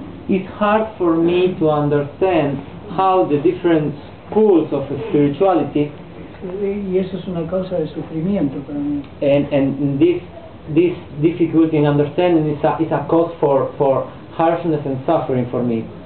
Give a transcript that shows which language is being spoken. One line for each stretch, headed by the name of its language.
English: It's hard for me to understand how the different schools of spirituality
Spanish: y eso es una causa de sufrimiento para mí.
English: and this difficulty in understanding is a cause for harshness and suffering for me.